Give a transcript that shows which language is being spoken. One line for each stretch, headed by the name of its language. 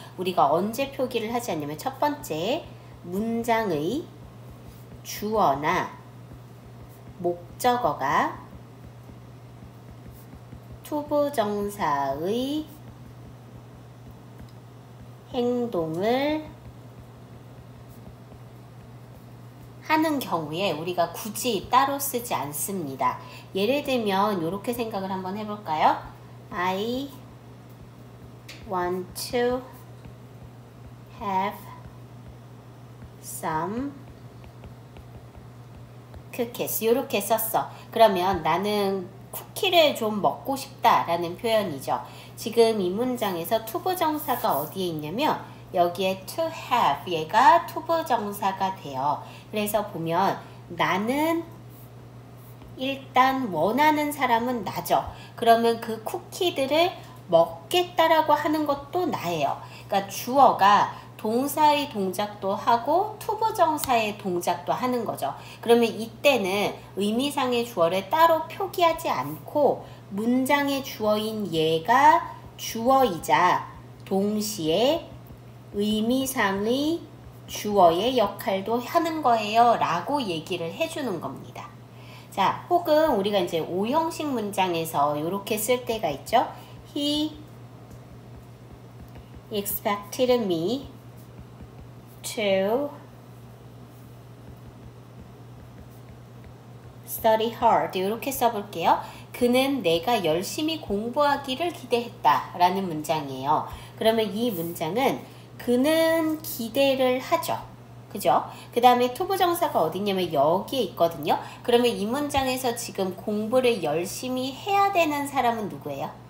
Korean: 우리가 언제 표기를 하지 않냐면 첫 번째, 문장의 주어나 목적어가 투부정사의 행동을 하는 경우에 우리가 굳이 따로 쓰지 않습니다. 예를 들면 이렇게 생각을 한번 해볼까요?
English: I want to have some cookies.
Korean: 이렇게 썼어. 그러면 나는 쿠키를 좀 먹고 싶다 라는 표현이죠. 지금 이 문장에서 투부정사가 어디에 있냐면 여기에 to have, 얘가 투부정사가 돼요. 그래서 보면 나는 일단 원하는 사람은 나죠. 그러면 그 쿠키들을 먹겠다라고 하는 것도 나예요. 그러니까 주어가 동사의 동작도 하고 투부정사의 동작도 하는 거죠. 그러면 이때는 의미상의 주어를 따로 표기하지 않고 문장의 주어인 얘가 주어이자 동시에 의미상의 주어의 역할도 하는 거예요 라고 얘기를 해주는 겁니다. 자, 혹은 우리가 이제 오형식 문장에서 이렇게 쓸 때가 있죠.
English: He expected me to study hard.
Korean: 이렇게 써볼게요. 그는 내가 열심히 공부하기를 기대했다 라는 문장이에요. 그러면 이 문장은 그는 기대를 하죠. 그죠? 그 다음에 투부정사가 어디냐면 여기에 있거든요. 그러면 이 문장에서 지금 공부를 열심히 해야 되는 사람은 누구예요?